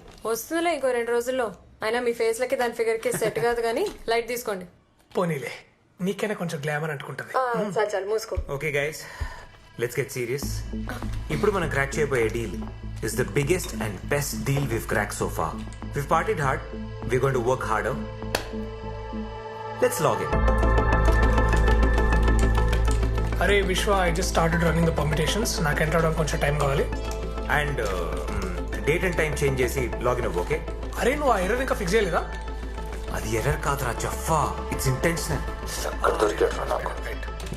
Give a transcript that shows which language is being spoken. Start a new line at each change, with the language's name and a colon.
Telugu: వస్తుందిలే ఇంకో 2 రోజుల్లో. అయినా మీ ఫేస్ లకి దాని ఫిగర్ కి సెట్ కాదు కానీ లైట్ తీసుకోండి. పోనీలే, నీకైనా కొంచెం గ్లామర్ అంటుకుంటది. చాలు చాలు మూసుకో.
English: Okay guys, let's get serious.
Telugu: ఇప్పుడు మనం
English: Crack చేయబోయే deal is the biggest and best deal we've cracked so far. We've partied hard, we're going to work harder. Let's log in. అరే Vishwa, I just started running the permutations.
Telugu: నాకు enter అవడానికి కొంచెం time కావాలి. And date and time change చేసి login అవ్వు, okay? అరే నువ్వు ఆ ఎర్రర్ ఇంకా ఫిక్స్ చేయలేదా? అది ఎర్రర్ కాదురా జఫా,
English: It's intentional.